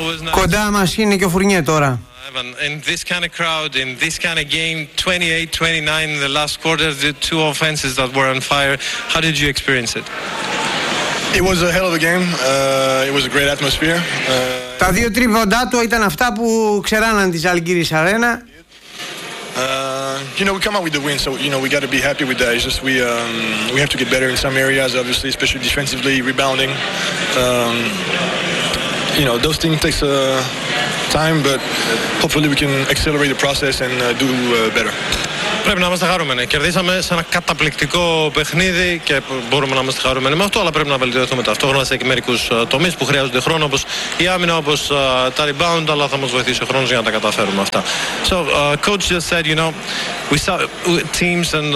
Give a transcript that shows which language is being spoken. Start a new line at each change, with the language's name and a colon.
Greek: Κοντά μας είναι και ο Φουρνιέ τώρα.
English: In this kind of crowd, in this kind of game, 28-29 in the last quarter, the two offenses that were on fire, how did you experience it? It was a hell of a game. It was a great atmosphere.
Greek: Τα δύο τρίποντά του ήταν αυτά που ξεράναν τη Ζαλγκίρις Αρένα.
English: You know, we come out with the win, so you know we got to be happy with that. It's just we have to get better in some areas, obviously, especially defensively, rebounding. You know, those things takes time, but hopefully we can accelerate the process and do better.
Greek: Πρέπει να είμαστε χαρούμενοι. Κερδίσαμε σε ένα καταπληκτικό παιχνίδι και μπορούμε να είμαστε χαρούμενοι με αυτό, αλλά πρέπει να βελτιωθούμε ταυτόχρονα σε μερικούς τομείς που χρειάζονται χρόνο, όπως η άμυνα, όπως τα rebound, αλλά θα μας βοηθήσει ο χρόνος για να τα καταφέρουμε αυτά.
English: So, coach just said, you know, we saw teams and